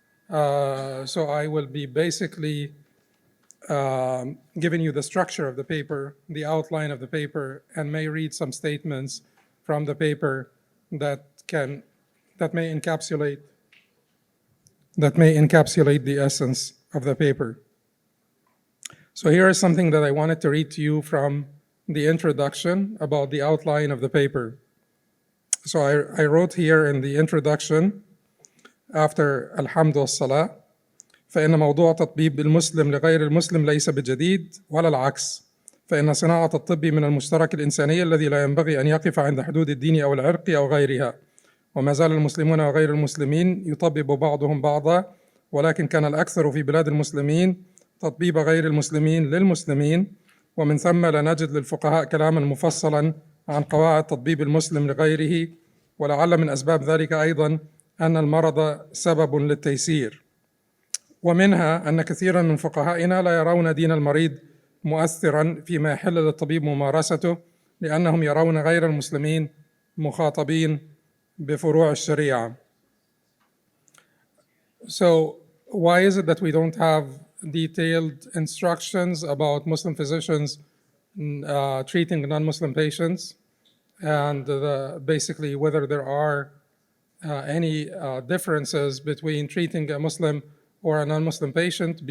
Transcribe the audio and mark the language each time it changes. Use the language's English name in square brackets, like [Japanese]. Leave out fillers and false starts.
[English] So I will be basically giving you the structure of the paper, the outline of the paper, and may read some statements from the paper that may encapsulate the essence of the paper. So here is something that I wanted to read to you from the introduction about the outline of the paper. So I wrote here in the introduction, after [Arabic] الحمد والصلاة, فإن موضوع تطبيب المسلم لغير المسلم ليس بجديد ولا العكس، فإن صناعة الطب من المشترك الإنساني الذي لا ينبغي أن يقف عند حدود الدين أو العرق أو غيرها، وما زال المسلمون وغير المسلمين يطبب بعضهم بعضا، ولكن كان الأكثر في بلاد المسلمين تطبيب غير المسلمين للمسلمين، ومن ثم لا نجد للفقهاء كلاما مفصلا عن قواعد تطبيب المسلم لغيره، ولعل من أسباب ذلك أيضا أن المرض سبب للتيسير، ومنها أن كثيرا من فقهائنا لا يرون دين المريض مؤثرا فيما يحل للطبيب ممارسته، لأنهم يرون غير المسلمين مخاطبين بفروع الشريعة. [English] So why is it that we don't have detailed instructions about Muslim physicians treating non-Muslim patients, and basically whether there are any differences between treating a Muslim or a non-Muslim patient?